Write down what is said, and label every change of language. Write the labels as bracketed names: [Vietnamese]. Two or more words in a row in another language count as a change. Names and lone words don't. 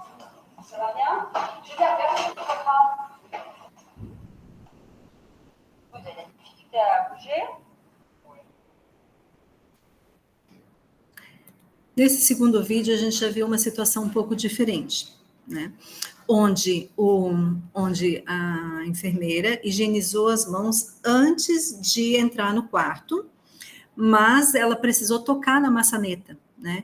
[French] Ça va bien? Julia, merci pour votre main. Vous avez des difficultés à bouger? [Portuguese] Nesse segundo vídeo, a gente já viu uma situação um pouco diferente, né? Onde a enfermeira higienizou as mãos antes de entrar no quarto, mas ela precisou tocar na maçaneta, né?